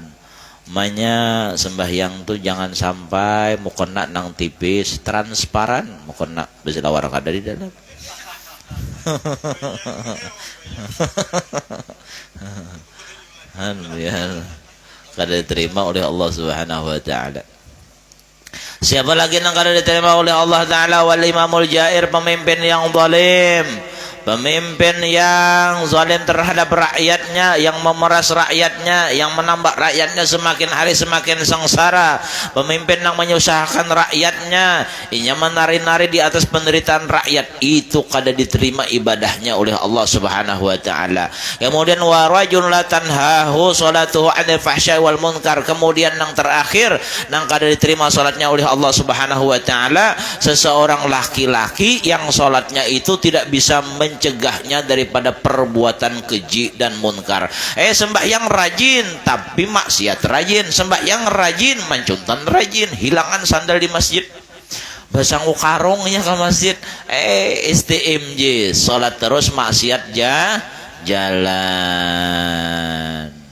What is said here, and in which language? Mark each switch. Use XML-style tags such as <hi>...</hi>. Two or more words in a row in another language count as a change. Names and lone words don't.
<bjn>Sembahyang tuh jangan sampai mukena nang tipis, transparan mukena bisa lawar kada di dalam. Kada diterima oleh Allah</bjn> <ar>سبحانه وتعالى.</ar> <id>Siapa lagi yang kada diterima oleh</id> <ar>الله تعالى? والإمام الجائر,</ar> <id>pemimpin yang zalim. Pemimpin yang zalim terhadap rakyatnya, yang memeras rakyatnya, yang menambah rakyatnya semakin hari semakin sengsara.</id> <bjn>Pemimpin yang menyusahkan rakyatnya, inya menari-nari di atas penderitaan rakyat, itu kada diterima ibadahnya oleh Allah</bjn> <ar>سبحانه وتعالى.</ar> <id>Kemudian</id> <ar>ورجل لا تنهاه صلاته عن الفحشاء والمنكر.</ar> <id>Kemudian yang terakhir yang kada diterima salatnya oleh Allah</id> <ar>سبحانه وتعالى,</ar> <id>seseorang laki-laki yang salatnya itu tidak bisa mencegahnya daripada perbuatan keji dan munkar.</id> <bjn>Sembahyang rajin tapi maksiat rajin, sembahyang rajin mancuntan rajin, hilangan sandal di masjid, basangku karungnya ke masjid, STMJ salat terus maksiat jalan.</bjn>